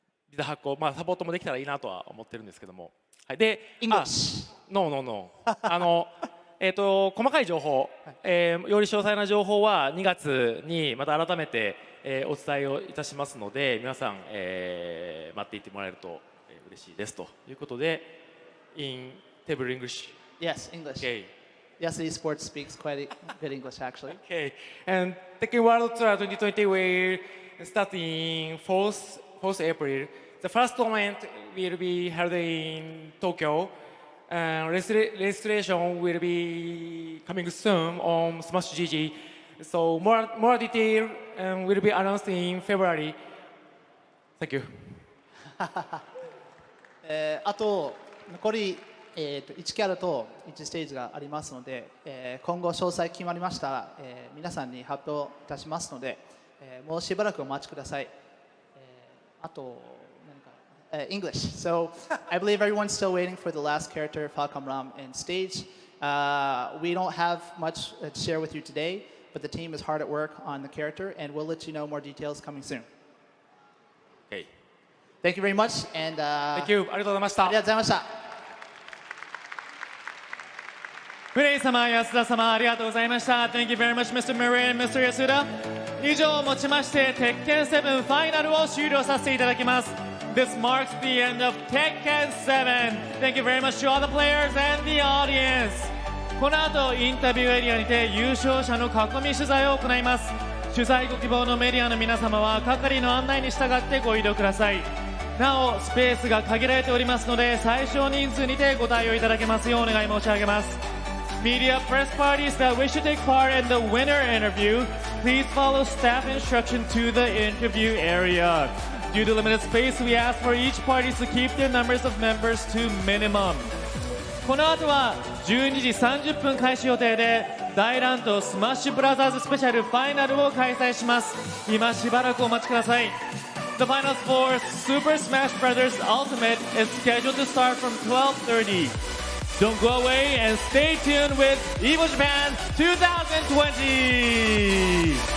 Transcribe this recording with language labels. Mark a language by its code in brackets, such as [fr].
[ja] ビザ発行、サポートもできたらいいなとは思ってるんですけども、はい、で、No 細かい情報、より詳細な情報は2月にまた改めてお伝えをいたしますので、皆さん、待っていてもらえると嬉しいですということで、 [en] in table English. Yes, English. Okay. Yes, esports speaks quite good English actually. Okay. And Tekken World Tour 2020 will start in 4th April. The first tournament will be held in Tokyo. Registration will be coming soon on Smash GG. So more detail will be announced in February. Thank you. [ja] あと残り、1キャラと1ステージがありますので、今後詳細決まりましたら、皆さんに発表いたしますので、もうしばらくお待ちください。あとEnglish. [en] So I believe everyone's still waiting for the last character, Falcon Ram, in stage. We don't have much to share with you today, but the team is hard at work on the character, and we'll let you know more details coming soon. Okay. Thank you very much, and Thank you. [ja] ありがとうございました。ありがとうございました。フレイ様、安田様、ありがとうございました。 [en] Thank you very much, Mr. Murray and Mr. Yasuda。 [ja] 以上をもちまして、鉄拳7ファイナルを終了させていただきます。 [en] This marks the end of Tekken 7. Thank you very much to all the players and the audience. [ja] この後、インタビューエリアにて優勝者の囲み取材を行います。取材ご希望のメディアの皆様は係の案内に従ってご移動ください。なお、スペースが限られておりますので、最小人数にてご対応いただけますようお願い申し上げます。 [en] Media press parties that wish to take part in the winner interview, please follow staff instruction to the interview area. Due to limited space, we ask for each party to keep their numbers of members to minimum. [ja] この後は12時30分開始予定で大乱闘スマッシュブラザーズスペシャルファイナルを開催します。今しばらくお待ちください。 [en] The finals for Super Smash Bros. Ultimate is scheduled to start from 12:30. Don't go away and stay tuned with Evo Japan 2020!